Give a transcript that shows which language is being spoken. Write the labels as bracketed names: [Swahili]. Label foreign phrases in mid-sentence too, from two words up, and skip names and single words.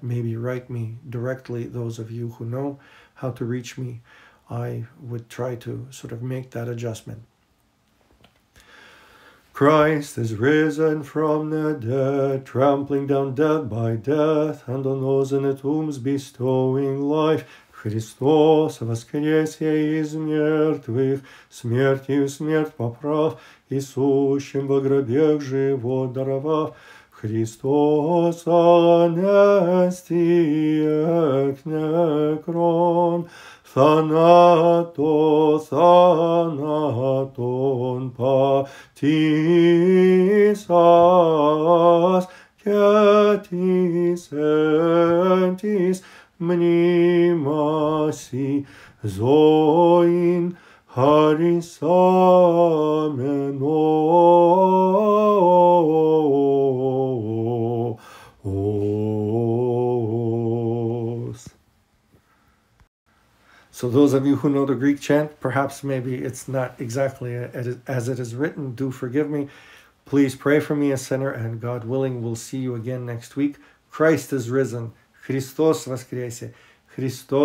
[English] Maybe write me directly, those of you who know how to reach me. I would try to sort of make that adjustment. Christ is risen from the dead, trampling down death by death, and on those in the tombs bestowing life. [Church Slavic] Христос воскресе из мертвых, смертью смерть поправ, и сущим во гробех живот даровав. [Greek] Χριστός ανέστη εκ νεκρών, θάνατον πατήσας και της εν της μνήμασι ζωήν χαρισάμενος. [English] So those of you who know the Greek chant, perhaps maybe it's not exactly as it is written, do forgive me. Please pray for me, a sinner, and God willing, we'll see you again next week. Christ is risen. [Church Slavic] Христос воскресе. [Greek] Χριστός ανέστη.